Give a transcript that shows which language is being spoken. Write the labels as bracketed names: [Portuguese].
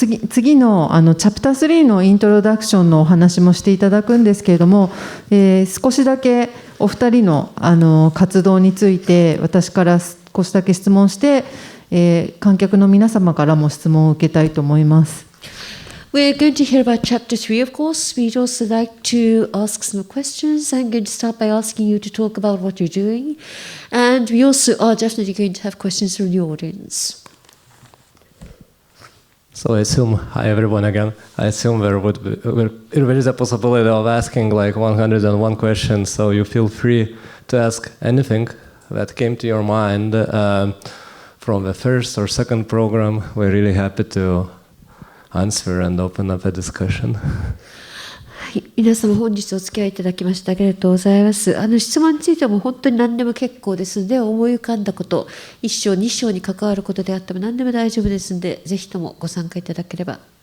[Japanese] 次のチャプター3のイントロダクションのお話もしていただくんですけれども、少しだけお二人の活動について私から少しだけ質問して、観客の皆様からも質問を受けたいと思います。 [English] We're going to hear about chapter 3, of course. We'd also like to ask some questions. I'm going to start by asking you to talk about what you're doing. And we also are definitely going to have questions from the audience. So I assume, hi everyone again, I assume there is a possibility of asking like 101 questions, so you feel free to ask anything that came to your mind from the first or second program. We're really happy to answer and open up a discussion. [Japanese] 皆様本日お付き合いいただきましてありがとうございます。質問についてはもう本当に何でも結構ですので、思い浮かんだこと、1章2章に関わることであっても何でも大丈夫ですので、ぜひともご参加いただければ。